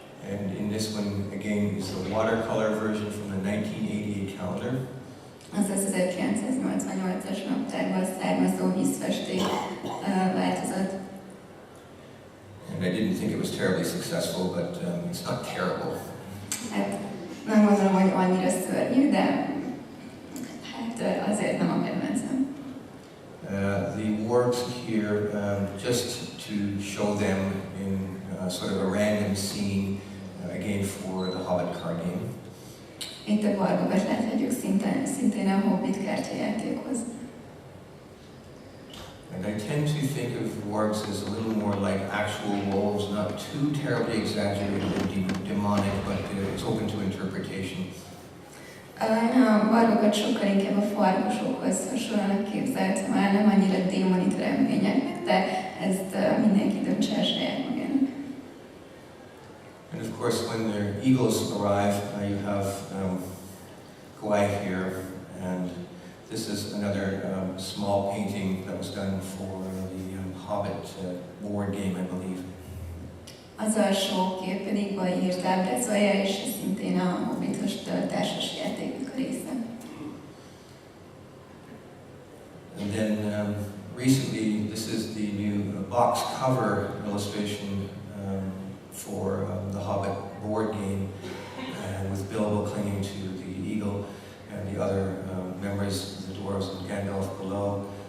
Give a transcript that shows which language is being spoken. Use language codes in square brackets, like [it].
[en] And in this one, again, is the watercolor version from the 1988 calendar. [hu] az az 1988-as naptárból származó vízfesték változat. [en] And I didn't think it was terribly successful, but it's not terrible. [hu] Hát nem gondolom, hogy annyira szörnyű, de hát azért nem a kedvencem. [en] The wargs here, just to show them in sort of a random scene, again for the Hobbit card game. [hu] Itt a wargokat láthatjuk szintén a Hobbit kártyajátékhoz. [en] And I tend to think of wargs as a little more like actual wolves, not too terribly exaggerated and demonic, but it's open to interpretation. [hu] A wargokat sokkal inkább a farkasokhoz hasonlóan képzeltem el, nem annyira démoni teremtményeknek, de ezt mindenki döntse el saját magának. [en] And of course, when the eagles arrive, you have Gwai here, and this is another small painting that was done for the Hobbit board game, I believe. [hu] Az alsó kép pedig Gwai írt ábrázolja, és ez szintén a Hobbitos társas játéknak a része. [en] And then recently, this is the new box cover illustration for the Hobbit board game, with Bilbo clinging to the eagle and the other members, the dwarves and Gandalf below.